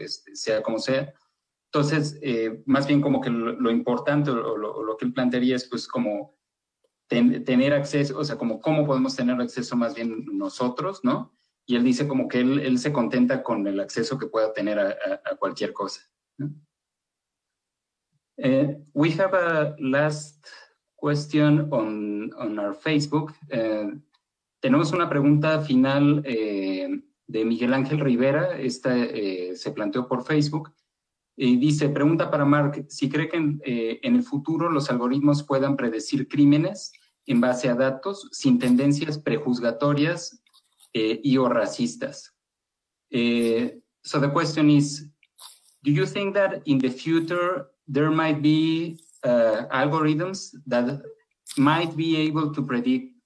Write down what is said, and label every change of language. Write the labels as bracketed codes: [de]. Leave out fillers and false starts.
[es] Sea como sea. Entonces, más bien como que lo importante o lo que él plantearía es pues como tener acceso, o sea, como cómo podemos tener acceso más bien nosotros, ¿no? Y él dice como que él se contenta con el acceso que pueda tener a cualquier cosa, ¿no? [en] We have a last question on our Facebook. [es] Tenemos una pregunta final de Miguel Ángel Rivera. Esta se planteó por Facebook. Dice, pregunta para Mark, si cree que en el futuro los algoritmos puedan predecir crímenes en base a datos sin tendencias prejuzgatorias y o racistas. [en] So the question is, do you think that in the future there might be algorithms that might be able to predict